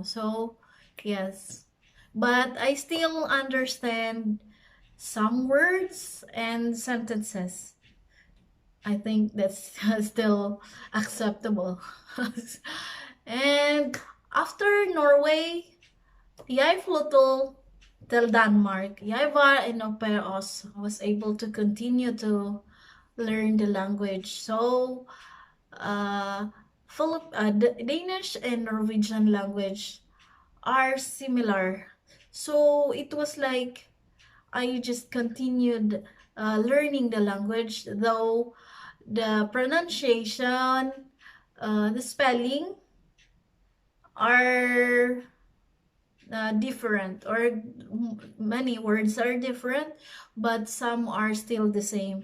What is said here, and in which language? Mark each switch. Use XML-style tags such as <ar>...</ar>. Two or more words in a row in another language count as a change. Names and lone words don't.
<en>So yes, but I still understand some words and sentences. I think that's still acceptable. And after Norway,</en> <da>jeg flyttet til Denmark. Jeg var en au pair also.</da> <en>I was able to continue to learn the language. So, Danish and Norwegian language are similar. So it was like I just continued learning the language, though the pronunciation, the spelling are different, or many words are different, but some are still the same.</en>